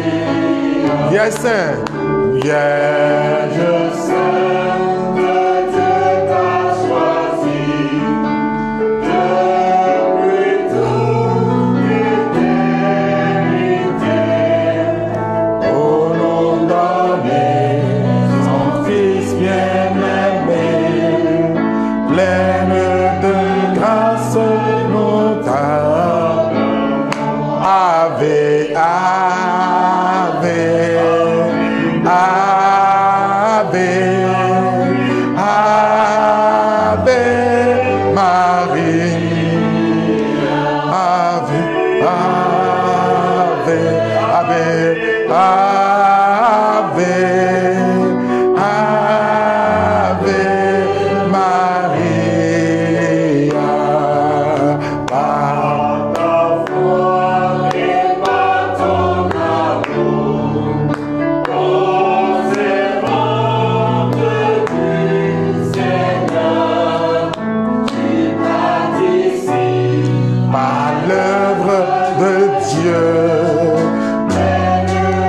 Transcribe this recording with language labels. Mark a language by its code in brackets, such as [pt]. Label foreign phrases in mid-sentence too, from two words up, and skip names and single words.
[fr] Vierge Sainte, Vierge Sainte, Dieu t'a choisi depuis toute l'éternité. Au nom donné, son Fils bien-aimé, pleine de grâce notable. [la] Ave, Ave, Ave, Ave Marie. Ave, Ave, Ave, Ave, Ave Maria. [fr] Par ta foi et par ton amour, servante du Seigneur, tu participes par l'œuvre de Dieu, pleine